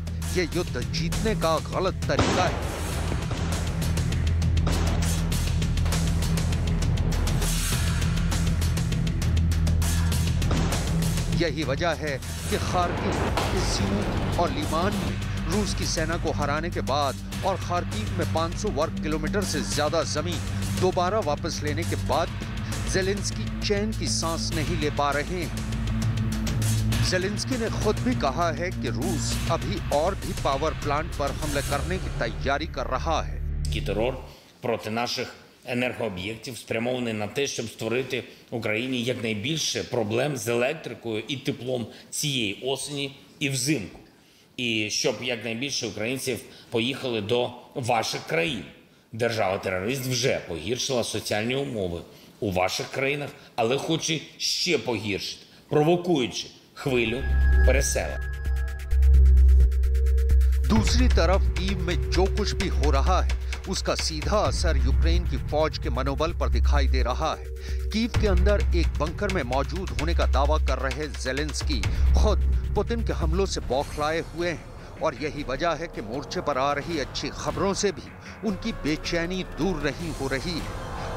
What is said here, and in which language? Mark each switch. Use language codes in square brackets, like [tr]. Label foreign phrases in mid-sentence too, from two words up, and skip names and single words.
[hi] ये युद्ध जीतने का गलत तरीका है। यही वजह है कि खार्किव, इज्यूम और लिमान में रूस की सेना को हराने के बाद और खार्किव में 500 वर्ग किलोमीटर से ज्यादा जमीन दोबारा वापस लेने के बाद ज़ेलेंस्की चैन की सांस नहीं ले पा रहे हैं। ज़ेलेंस्की ने खुद भी कहा है कि रूस अभी और भी [en] power plant [hi] पर हमले करने की तैयारी कर रहा है। [uk] Терор проти наших енергооб'єктів спрямований на те, щоб створити Україні якнайбільше проблем з електрикою і теплом цієї осені і взимку. І щоб якнайбільше українців поїхали до ваших країн. Держава-терорист вже погіршила соціальні умови у ваших країнах, але хоче ще погіршити, провокуючи хвилю переселення. [hi] दूसरी तरफ कीव में जो कुछ भी हो रहा है उसका सीधा असर यूक्रेन की फौज के मनोबल पर दिखाई दे रहा है। कीव के अंदर एक बंकर में मौजूद होने का दावा कर रहे ज़ेलेंस्की खुद पुतिन के हमलों से बौखलाए हुए हैं और यही वजह है कि मोर्चे पर आ रही अच्छी खबरों से भी उनकी बेचैनी दूर नहीं हो रही है।